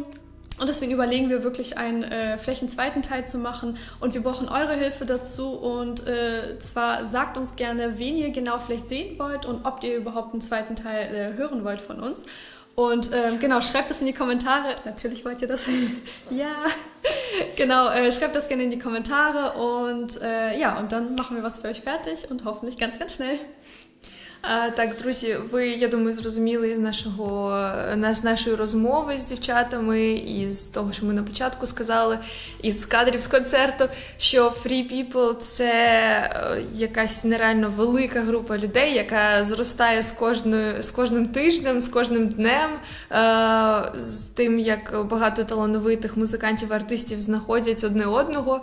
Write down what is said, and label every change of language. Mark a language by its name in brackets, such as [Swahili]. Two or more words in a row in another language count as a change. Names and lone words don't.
[German] Und deswegen überlegen wir wirklich vielleicht einen zweiten Teil zu machen und wir brauchen eure Hilfe dazu und zwar sagt uns gerne, wen ihr genau vielleicht sehen wollt und ob ihr überhaupt einen zweiten Teil hören wollt von uns. Und genau, schreibt das in die Kommentare. Natürlich wollt ihr das. Ja, genau, schreibt das gerne in die Kommentare und ja, und dann machen wir was für euch fertig und hoffentlich ganz, ganz schnell. [Ukrainian] Так, друзі, ви, я думаю, зрозуміли з нашої розмови з дівчатами, і з того, що ми на початку сказали, із кадрів з концерту, що Free People – це якась нереально велика група людей, яка зростає з кожним тижнем, з кожним днем, з тим, як багато талановитих музикантів, артистів знаходять одне одного.